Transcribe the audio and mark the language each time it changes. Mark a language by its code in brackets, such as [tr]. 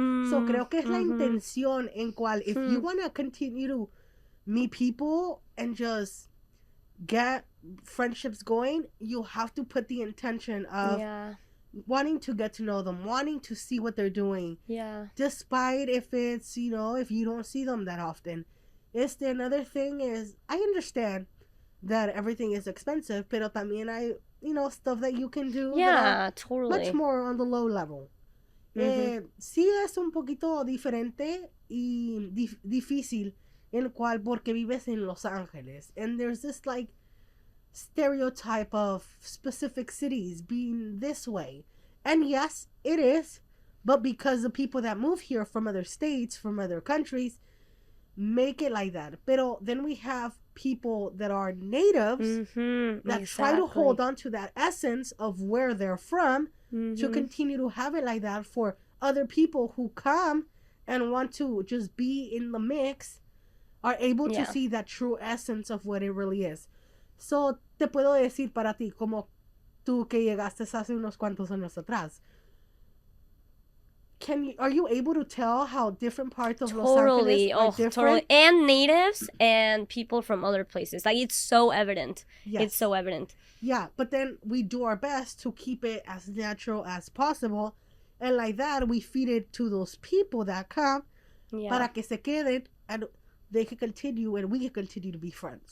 [en] So creo que es la intención en cual if you want to continue to meet people and just get friendships going, you have to put the intention of wanting to get to know them, wanting to see what they're doing. Yeah. Despite if it's, you know, if you don't see them that often. Another thing is, I understand that everything is expensive, pero también hay, you know, stuff that you can do. Yeah, totally. Much more on the low level. [es] Sí es un poquito diferente y difícil en cual porque vives en Los Ángeles. [en] And there's this like stereotype of specific cities being this way. And yes, it is. But because the people that move here from other states, from other countries, make it like that. Pero then we have people that are natives that try to hold on to that essence of where they're from to continue to have it like that for other people who come and want to just be in the mix are able to see that true essence of what it really is. [es] So, te puedo decir para ti, como tú que llegaste hace unos cuantos años atrás, are you able to tell how different parts of Los Angeles are different? [en] Totally. And natives and people from other places. Like, it's so evident. Yes. It's so evident. Yeah, but then we do our best to keep it as natural as possible. And like that, we feed it to those people that come para que se queden and they can continue and we can continue to be friends.